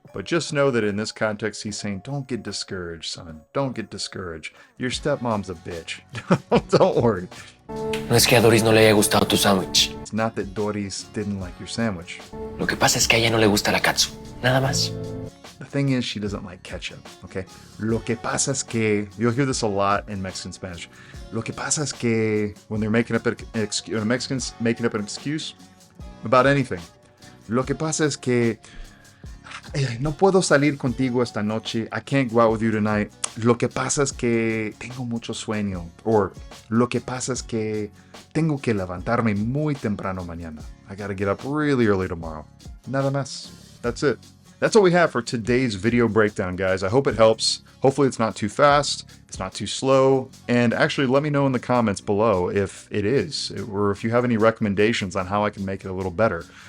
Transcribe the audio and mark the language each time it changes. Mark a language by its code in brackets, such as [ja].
[en] But just know that in this context, he's saying, don't get discouraged, son. Don't get discouraged. Your stepmom's a bitch. Don't worry. [es] No es que a Doris no le haya gustado tu sándwich. [en] It's not that Doris didn't like your sandwich. [es] Lo que pasa es que a ella no le gusta la katsu. Nada más. [en] The thing is, she doesn't like ketchup, okay? [es] Lo que pasa es que, [en] you'll hear this a lot in Mexican Spanish. [es] Lo que pasa es que, [en] when they're making up an excuse, Mexicans making up an excuse about anything. [es] Lo que pasa es que no puedo salir contigo esta noche. [en] I can't go out with you tonight. [es] Lo que pasa es que tengo mucho sueño. Or, lo que pasa es que tengo que levantarme muy temprano mañana. [en] I gotta get up really early tomorrow. [es] Nada más. [en] That's it. That's all we have for today's video breakdown, guys. I hope it helps. Hopefully it's not too fast, it's not too slow, and actually let me know in the comments below if it is, or if you have any recommendations on how I can make it a little better.